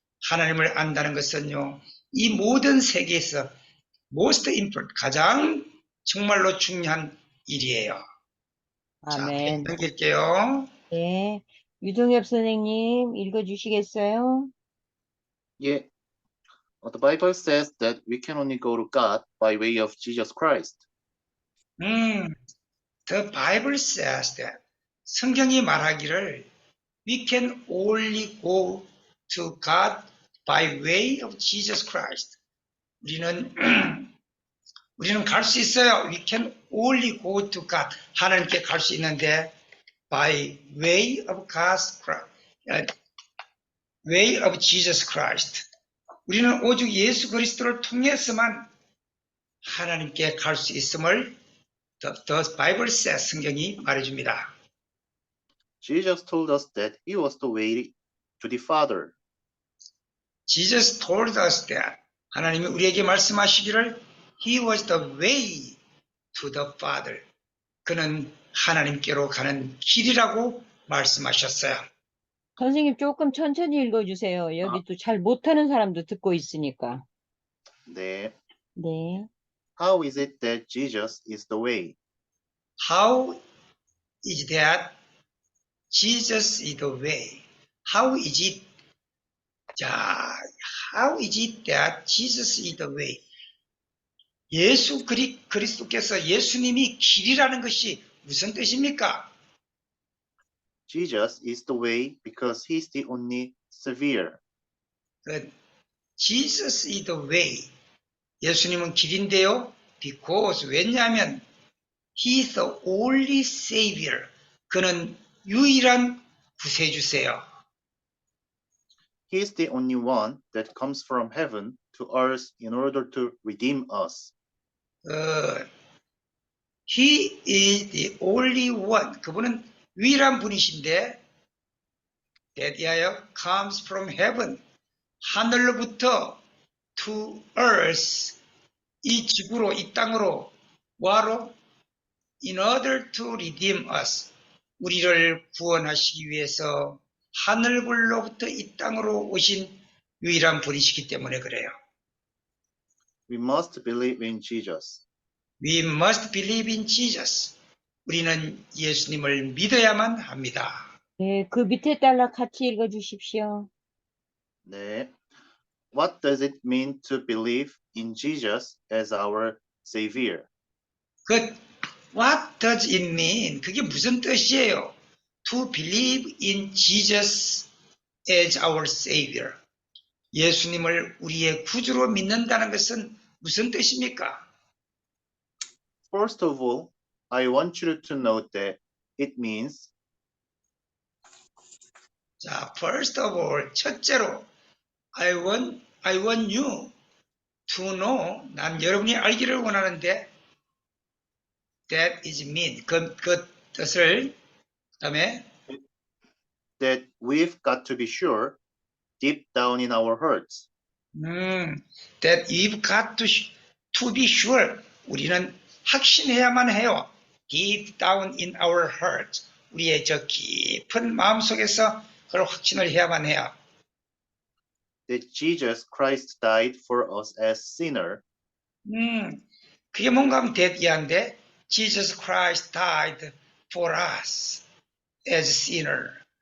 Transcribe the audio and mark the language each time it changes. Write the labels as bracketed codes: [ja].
[ko] 하나님을 안다는 것은요, 이 모든 세계에서 [en] most important, [ko] 가장 정말로 중요한 일이에요. 아멘. 자, 넘길게요. 네. 유동엽 선생님 읽어주시겠어요? [en] Yeah. The Bible says that we can only go to God by way of Jesus Christ. The Bible says that [ko] 성경이 말하기를 [en] we can only go to God by way of Jesus Christ. [ko] 우리는 갈 수 있어요. [en] We can only go to God. [ko] 하나님께 갈 수 있는데 [en] by way of God's Christ, way of Jesus Christ. [ko] 우리는 오직 예수 그리스도를 통해서만 하나님께 갈 수 있음을 [en] The Bible says, [ko] 성경이 말해줍니다. [en] Jesus told us that he was the way to the Father. Jesus told us that [ko] 하나님이 우리에게 말씀하시기를 [en] He was the way to the Father. [ko] 그는 하나님께로 가는 길이라고 말씀하셨어요. 선생님 조금 천천히 읽어주세요. 여기 또 잘 못하는 사람도 듣고 있으니까. 네. 네. [en] How is it that Jesus is the way? How is that Jesus is the way? How is it? 자, how is it that Jesus is the way? [ko] 예수 그리스도께서 예수님이 길이라는 것이 무슨 뜻입니까? [en] Jesus is the way because he's the only Savior. Jesus is the way. [ko] 예수님은 길인데요. [en] Because [ko] 왜냐하면 [en] He is the only Savior. [ko] 그는 유일한 구세주세요. [en] He is the only one that comes from heaven to earth in order to redeem us. He is the only one. [ko] 그분은 유일한 분이신데 [en] that comes from heaven. [ko] 하늘로부터 [en] to earth. [ko] 이 지구로, 이 땅으로 와로 [en] in order to redeem us. [ko] 우리를 구원하시기 위해서 하늘불로부터 이 땅으로 오신 유일한 분이시기 때문에 그래요. [en] We must believe in Jesus. We must believe in Jesus. [ko] 우리는 예수님을 믿어야만 합니다. 네, 그 밑에 달라 같이 읽어주십시오. 네. [en] What does it mean to believe in Jesus as our Savior? What does it mean? [ko] 그게 무슨 뜻이에요? [en] To believe in Jesus as our Savior. [ko] 예수님을 우리의 구주로 믿는다는 것은 무슨 뜻입니까? [en] First of all, I want you to know that it means 자, first of all, [ko] 첫째로 [en] I want you to know. [ko] 난 여러분이 알기를 원하는데 [en] that is mean. [ko] 그 뜻을 그다음에 [en] that we've got to be sure deep down in our hearts that we've got to be sure. [ko] 우리는 확신해야만 해요. [en] Deep down in our hearts. [ko] 우리의 저 깊은 마음속에서 그걸 확신을 해야만 해요. [en] that Jesus Christ died for us as sinner. [ko] 그게 뭔가 하면 대기한데 [en] Jesus Christ died for us as sinner.